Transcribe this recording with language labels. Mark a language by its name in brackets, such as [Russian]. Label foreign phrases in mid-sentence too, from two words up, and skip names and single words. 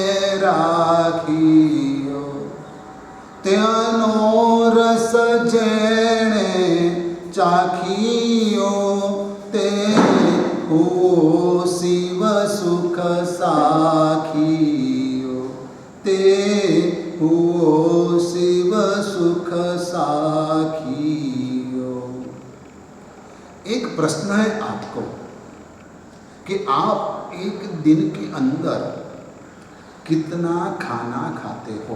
[Gujarati] રાખિયો ત્યાનો રસ જેણે ચાખિયો તે હો શિવ સુખ સાખિયો તે હો શિવ સુખ સાખિયો। [Hindi] एक प्रश्न है आपको कि आप एक दिन के अंदर कितना खाना खाते हो।